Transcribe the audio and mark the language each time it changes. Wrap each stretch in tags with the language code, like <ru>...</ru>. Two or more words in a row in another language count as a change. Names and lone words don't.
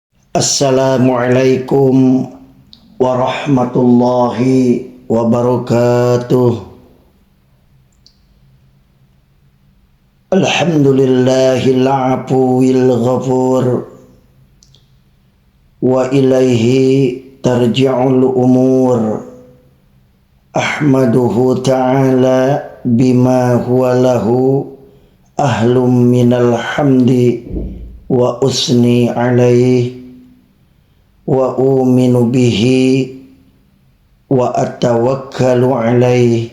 <ar>السلام عليكم ورحمة الله وبركاته. الحمد لله العفو الغفور وإليه ترجع الأمور. أحمده تعالى بما هو له أهل من الحمد وأثني عليه وأومن به وأتوكل عليه.</ar>